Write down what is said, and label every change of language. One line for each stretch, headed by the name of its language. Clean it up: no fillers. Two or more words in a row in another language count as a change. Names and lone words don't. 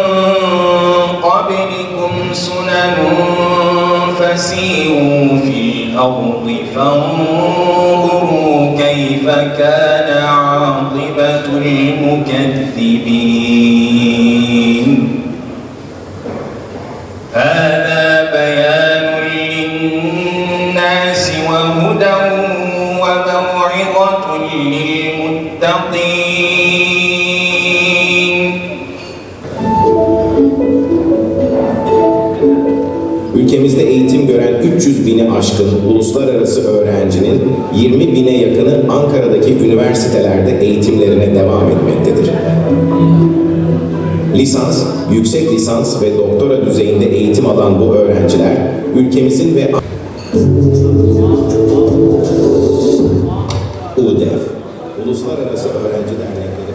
Arabic: قبلكم سنن فسيروا في الأرض فانظروا كيف كان عاقبة المكذبين هذا بيان للناس وهدى وموعظة للمتقين.
Turkish: Ülkemizde eğitim gören 300 bini aşkın uluslararası öğrencinin 20 bine yakını Ankara'daki üniversitelerde eğitimlerine devam etmektedir. Lisans, yüksek lisans ve doktora düzeyinde eğitim alan bu öğrenciler, ülkemizin ve UDEF, Uluslararası Öğrenci Dernekleri.